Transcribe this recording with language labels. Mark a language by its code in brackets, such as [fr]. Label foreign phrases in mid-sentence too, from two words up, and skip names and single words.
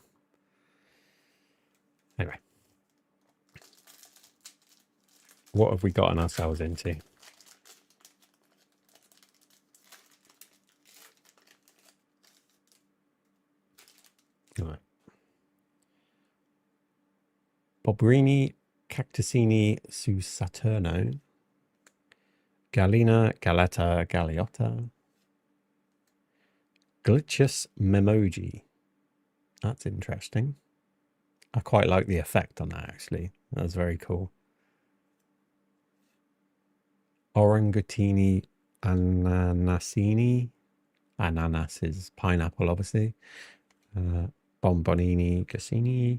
[en] Anyway. What have we gotten ourselves into? All right. Bobrini Cactusini su Saturno. Galina Galetta Galeotta. Glitchus Memoji. That's interesting. I quite like the effect on that, actually. That's very cool. Orangutini Ananasini. Ananas is pineapple, obviously. Bombonini Cassini.